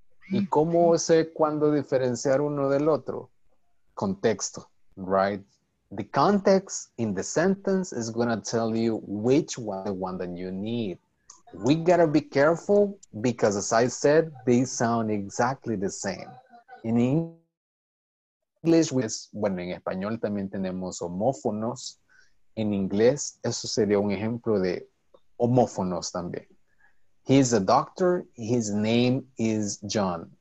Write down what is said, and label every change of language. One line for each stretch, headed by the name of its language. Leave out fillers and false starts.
Spanish: ¿Y cómo sé cuándo diferenciar uno del otro? Contexto, right?
English: The context in the sentence is going to tell you which one, the one that you need. We gotta be careful because, as I said, they sound exactly the same. In English,
Spanish: bueno, en español también tenemos homófonos. En inglés, eso sería un ejemplo de homófonos también.
English: He's a doctor, his name is John.